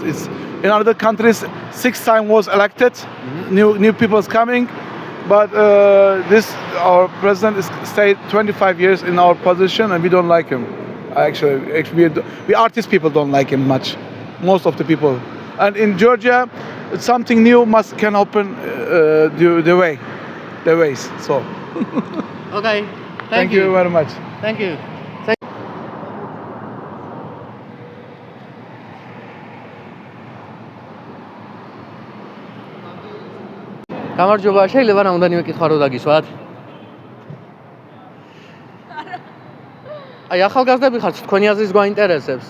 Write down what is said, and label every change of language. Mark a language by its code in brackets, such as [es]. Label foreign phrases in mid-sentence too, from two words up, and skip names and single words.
[en] It's in other countries 6 times was elected. New people is coming, but our president is stayed 25 years in our position, and we don't like him. Actually, we artist people don't like him much, most of the people. And in Georgia, something new can open the ways. So. Okay. Thank you very much. Thank you. [ka] გამარჯობა, შეიძლება რამოდენიმე კითხვა რო დაგისვათ? აი, ახალგაზრდები ხართ, თქვენი აზრის გვაინტერესებს.